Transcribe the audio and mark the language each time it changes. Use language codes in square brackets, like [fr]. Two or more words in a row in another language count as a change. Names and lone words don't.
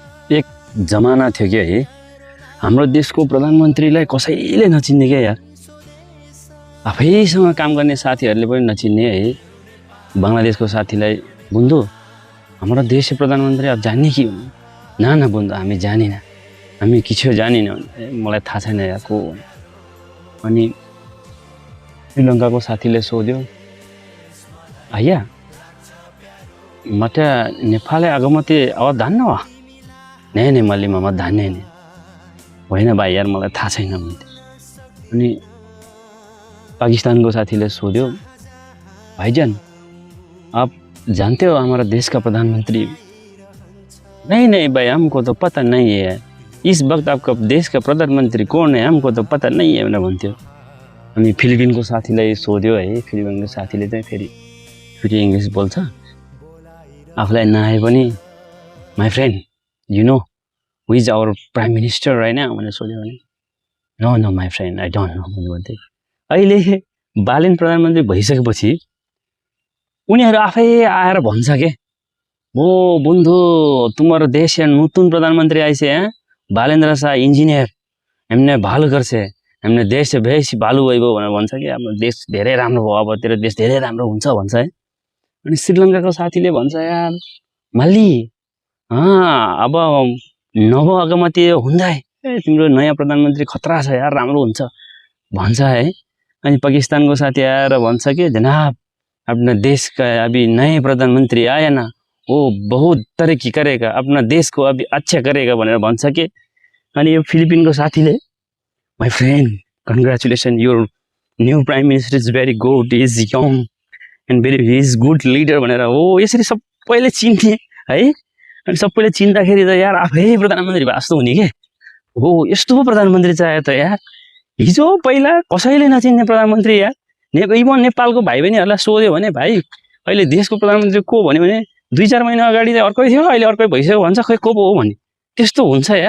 [ne] एक जमाना थियो क्या है, हाम्रो देशको प्रधानमन्त्रीलाई कसैले नचिन्ने क्या यार। आफैसँग काम गर्ने साथीहरूले पनि नचिन्ने है। बङ्गलादेशको साथीलाई बुन्धु हाम्रो देश प्रधानमन्त्री अब जान्ने कि [bn] না না বন্ধু [ne] हामी जानिन, हामी किछो जानिन, मलाई थाहा छैन यार को। अनि श्रीलङ्काको साथीले सोध्यो, [si] අයියා මට නේපාල අගමැති අබ දන්න වා? නැහැ මල්ලී මට දන්නේ [ne] नि होइन भाइ यार मलाई थाहा छैन भन्थे। अनि पाकिस्तानको साथीले सोध्यो, [hi] भाईजान आप जानते हो हमारा देश का प्रधानमंत्री? नहीं भाई हमको तो पता नहीं है, इस वक्त आपका देश का प्रधानमंत्री कौन है हमको तो पता नहीं है [ne] भनेर भन्थ्यो। अनि फिलिपिनको साथीलाई सोध्यो है, फिलिपिनको साथीले चाहिँ फेरि इङ्ग्लिस बोल्छ, आफूलाई नआए पनि [en] My friend you know who is our prime minister right now [ne] भनेर सोध्यो भने [en] no no my friend I don't know [ne] भनेर भन्थे। अहिले बालेन प्रधानमन्त्री भइसकेपछि उनीहरू आफै आएर भन्छ के, ओ बन्धु तुम्हारो देश या नतुन प्रधानमन्त्री आइसे हैं, बालेन्द्र शाह इंजिनियर, हमने भालो गर्छ, हमने देश से बेसी भालो भइगयो भनेर भन्छ कि हाम्रो देश धेरै राम्रो भयो, अब तेरो देश धेरै राम्रो हुन्छ भन्छ है। अनि श्रीलङ्काको साथीले भन्छ यार मल्ली अब [si] නව අගමැති [ne] हुँदै तिम्रो नयाँ प्रधानमन्त्री खतरा छ यार, राम्रो हुन्छ भन्छ है। अनि पाकिस्तानको साथी आएर भन्छ कि [hi] जनाब अपना देश का अभी नए प्रधानमंत्री आया ना, वो बहुत तरक्की करेगा, अपना देश को अभी अच्छा करेगा [ne] भनेर भन्छ के। अनि यो फिलिपिनको साथीले [en] My friend congratulation your new prime minister is very good, is young and very is good leader [ne] भनेर हो यसरी सबैले चिन्ने है। अनि सबैले चिन्दाखेरि त यार आफै प्रधानमन्त्री भए जस्तो हुने के हो, यस्तो पो प्रधानमन्त्री चाहियो त यार। हिजो पहिला कसैले नचिन्ने प्रधानमन्त्री यार। इभन नेपालको भाइ बहिनीहरूलाई सोध्यो भने भाइ अहिले देशको प्रधानमन्त्री को भन्यो भने 2-4 महिना अगाडि चाहिँ अर्कै थियो, अहिले अर्कै भइसक्यो भन्छ, खै को पो हो भन्ने त्यस्तो हुन्छ यार।